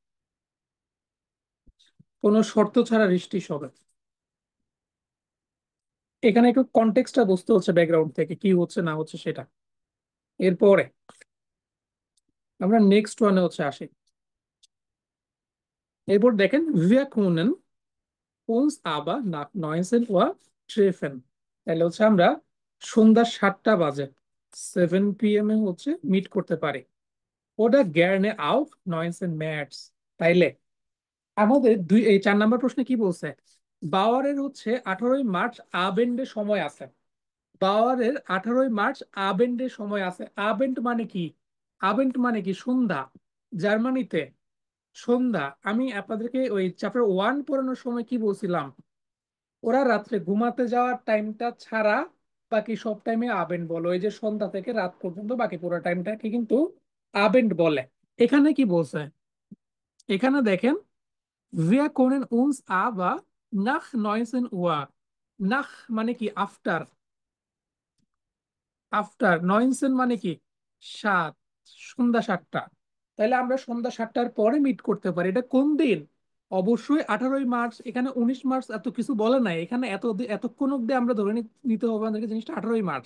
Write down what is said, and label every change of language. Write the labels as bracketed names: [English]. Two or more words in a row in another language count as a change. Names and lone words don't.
[Bangla] কোনো শর্ত ছাড়া রিস্টিস হবে। এখানে একটু কনটেক্সটটা বুঝতে হচ্ছে, ব্যাকগ্রাউন্ড থেকে কি হচ্ছে না হচ্ছে সেটা। এরপরে আমরা [English] next one [Bangla] হচ্ছে আসি। এরপর দেখেন [German] wir können uns aber nach 19 Uhr treffen, [Bangla] তাহলে হচ্ছে আমরা সন্ধ্যা 7টা বাজে 7 p.m. এ হচ্ছে মিট করতে পারি। ওটা [German] gerne auch 19 März, [Bangla] তাইলে আমাদের এই 4 নাম্বার প্রশ্নে কি বলছে, বাওয়ারের হচ্ছে 18ই মার্চ আবেন্ডে সময় আছে। বাওয়ারের 18ই মার্চ আবেন্ডে সময় আছে। আবেন্ড মানে কি? আবেন্ড মানে কি? সন্ধ্যা। জার্মানিতে সন্ধ্যা। আমি আপনাদেরকে ওই চ্যাপ্টার 1 পড়ানোর সময় কি বলছিলাম, ওরা রাত্রে ঘুমাতে যাওয়ার টাইমটা ছাড়া বাকি সব টাইমে আবেন্ড বলো, এই যে সন্ধ্যা থেকে রাত পর্যন্ত বাকি পুরো টাইমটাকে কিন্তু আবেন্ড বলে। এখানে কি বলছে, এখানে দেখেন [German] wir können uns aber nach 19 Uhr, [Bangla] নাহ মানে কি আফটার, আফটার নয়নসেন মানে কি সাত, সন্ধ্যা সাতটা। তাহলে আমরা সন্ধ্যা সাতটার পরে মিট করতে পারি। এটা কোন দিন? অবশ্যই 18ই মার্চ। এখানে 19 মার্চ এত কিছু বলে নাই, এখানে এতক্ষণ অব্দি আমরা ধরে নিতে হবে আমাদেরকে জিনিসটা 18ই মার্চ।